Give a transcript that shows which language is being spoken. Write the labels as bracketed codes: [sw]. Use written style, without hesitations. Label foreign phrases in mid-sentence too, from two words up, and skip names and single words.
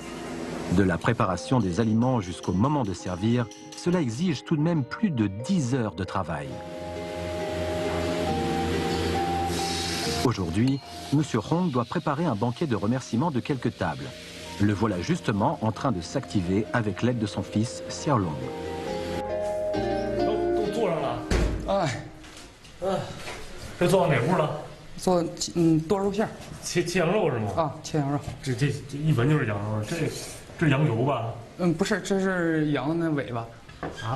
[fr] De la préparation des aliments jusqu'au moment de servir, cela exige tout de même plus de 10 heures de travail. Aujourd'hui, M. Hong doit préparer un banquet de remerciements de quelques tables. Le voilà justement en train de s'activer avec l'aide de son fils Xiaolong. [zh] 都坐上了。哎，这坐到哪屋了？做剁肉馅儿切羊肉是吗？啊，切羊肉。这一闻就是羊肉，这羊油吧？不是，这是羊的尾巴。啊？